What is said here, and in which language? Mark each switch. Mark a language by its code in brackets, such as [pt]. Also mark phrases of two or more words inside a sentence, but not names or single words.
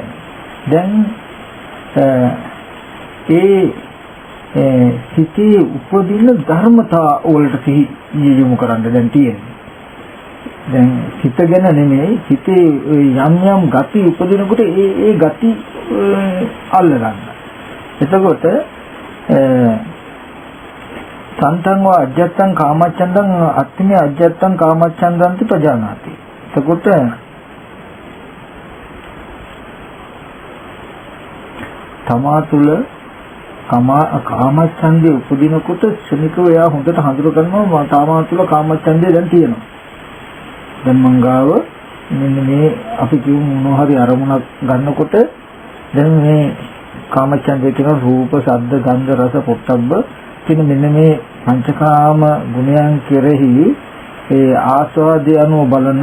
[si] දැන් සිතේ උපදින ධර්මතා වලට සිහි යොමු කරන්න දැන් තියෙන්නේ. දැන් සිත ගැන නෙමෙයි, සිතේ යම් යම් ගති උපදිනකොට ඒ ගති අල්ල ගන්න. [pi] එතකොට සන්තං වා අජ්ජත්තං කාමච්ඡන්දං අත්තිමේ අජ්ජත්තං කාමච්ඡන්දන්ති පජානාති. [si] එතකොට තමා තුළ කාමච්ඡන්දේ උපදිනකොට ශනිකව එයා හොඳට හඳුර ගන්නවා තමා තුළ කාමච්ඡන්දේ දැන් තියෙනවා. දැන් මංගාව මෙන්න මේ අපි කියමු මොනවා හරි අරමුණක් ගන්නකොට දැන් මේ කාමච්ඡන්දේ කියන රූප, ශබ්ද, ගන්ධ, රස, පොට්ටබ්බ කියන මෙන්න මේ පංචකාම ගුණයන් කෙරෙහි ඒ ආස්වාදය අනුව බලන.